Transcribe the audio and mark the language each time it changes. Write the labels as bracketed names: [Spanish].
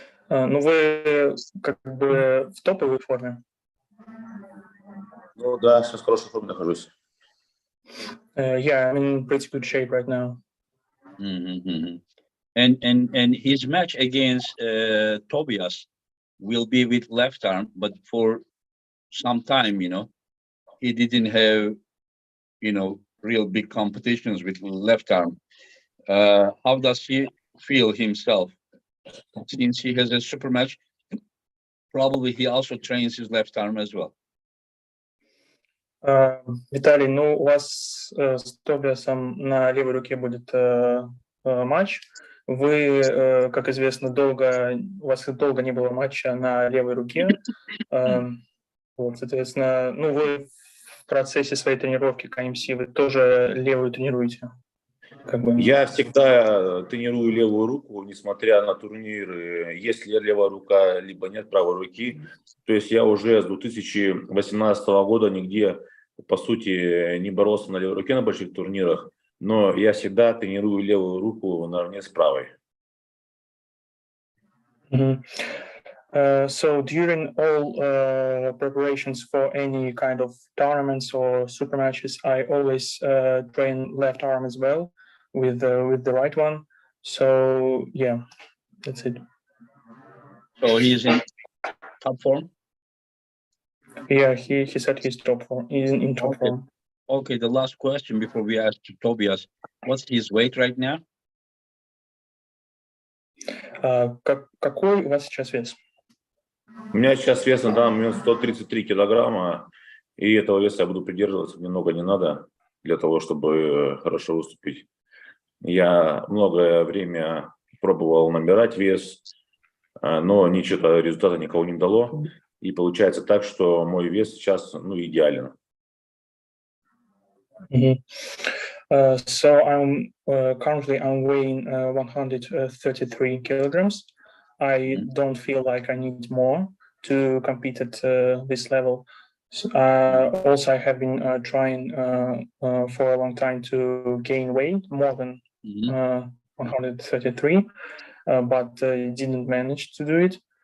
[Russian] Ну, вы как бы в топовой форме. Ну да, сейчас в хорошей форме нахожусь. [English] Yeah, I'm in pretty good shape right now. And his match against Tobias will be with left arm, but for some time, he didn't have, real big competitions with left arm. How does he feel himself? Since he has a super match, probably he also trains his left arm as well. [Russian] Виталий, ну у вас с Тобиасом на левой руке будет матч. Вы, как известно, у вас долго не было матча на левой руке. Вот, соответственно, ну вы в процессе своей тренировки к AMC вы тоже левую тренируете? Я всегда тренирую левую руку, несмотря на турниры, есть ли левая рука, либо нет правой руки. То есть я уже с 2018 года нигде, по сути, не боролся на левой руке на больших турнирах, но я всегда тренирую левую руку наравне с правой. [English] So during all preparations for any kind of tournaments or super matches, I always train left arm as well with the right one. So yeah, that's it. So he's in top form? Yeah, he said he's top form. He's in top form. Okay, the last question before we ask to Tobias. What's his weight right now? [Russian] Какой у вас сейчас вес? У меня сейчас вес на данный момент 133 килограмма, и этого веса я буду придерживаться, мне много не надо для того, чтобы хорошо выступить. Я многое время пробовал набирать вес, но ничего, результата никого не дало. И получается так, что мой вес сейчас идеален. [English] So I'm currently weighing 133 kilograms. I don't feel like I need more to compete at this level. Also, I have been trying for a long time to gain weight more than 133, but didn't manage to do it.